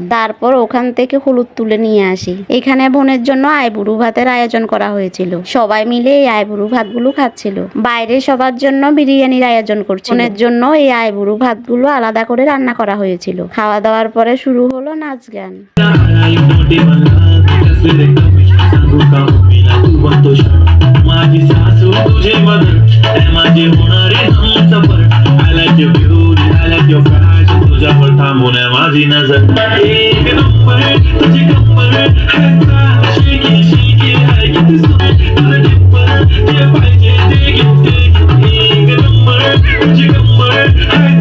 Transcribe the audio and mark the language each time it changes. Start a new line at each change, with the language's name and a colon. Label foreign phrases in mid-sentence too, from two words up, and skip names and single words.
Bangla: তারপর ওখান থেকে হলুদ তুলে নিয়ে আসি। এখানে বোনের জন্য আইবুড়ো ভাতের আয়োজন করা হয়েছিল। সবাই মিলে এই আইবুড়ো ভাতগুলো খাচ্ছিল। বাইরে সবার জন্য বিরিয়ানির আয়োজন করছিল। বোনের জন্য এই আইবুড়ো ভাতগুলো আলাদা করে রান্না করা হয়েছিল। খাওয়া দাওয়ার পরে শুরু হলো নাচ গান।
Marathi: माझी सासू तुझे मदर माझे होणारे हमसफर
English: I like your beauty I like your fashion
Marathi: तुझ्यावर थांबून माझी नजर एक नंबर तुझी कंबर
English: shaky shaky
Marathi: हाय किती सुंदर तुझं डिंपल जे पाहिजे ते घेते एक नंबर तुझी कंबर